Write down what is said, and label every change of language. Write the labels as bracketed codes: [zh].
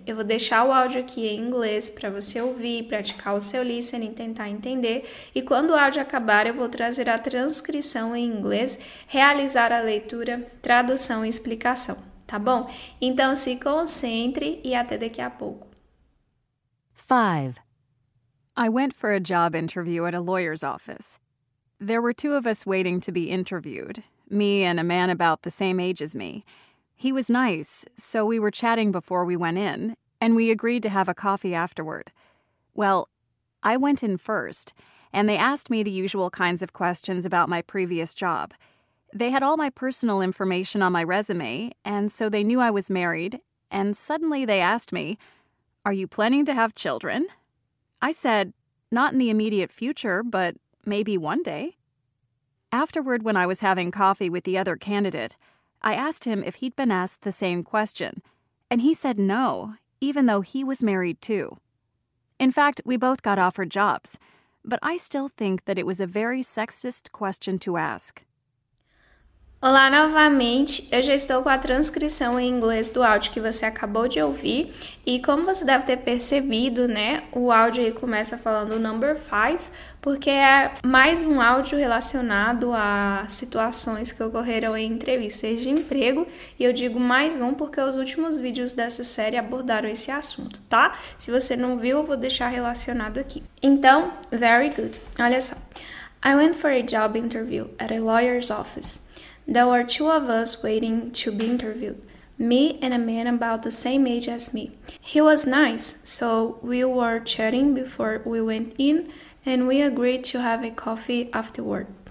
[pt] Eu vou deixar o áudio aqui em inglês para você ouvir, praticar o seu listening, tentar entender e quando o áudio acabar eu vou trazer a transcrição em inglês, realizar a leitura, tradução e explicação. Tá bom? Então se concentre e até daqui a pouco. [en] 5. I went for a job interview at a lawyer's office. There were two of us waiting to be interviewed, me and a man about the same age as me. He was nice, so we were chatting before we went in, and we agreed to have a coffee afterward. Well, I went in first, and they asked me the usual kinds of questions about my previous job. They had all my personal information on my resume, and so they knew I was married, and suddenly they asked me, "Are you planning to have children?" I said, "Not in the immediate future, but maybe one day." Afterward, when I was having coffee with the other candidate, I asked him if he'd been asked the same question, and he said no, even though he was married too. In fact, we both got offered jobs, but I still think that it was a very sexist question to ask. [pt] Olá novamente, eu já estou com a transcrição em inglês do áudio que você acabou de ouvir e como você deve ter percebido, né, o áudio aí começa falando number 5, porque é mais um áudio relacionado a situações que ocorreram em entrevistas de emprego e eu digo mais um porque os últimos vídeos dessa série abordaram esse assunto, tá? Se você não viu, eu vou deixar relacionado aqui. Então, [en] very good. [pt] Olha só. [en] I went for a job interview at a lawyer's office. There were two of us waiting to be interviewed, me and a man about the same age as me. He was nice, so we were chatting before we went in and we agreed to have a coffee afterward.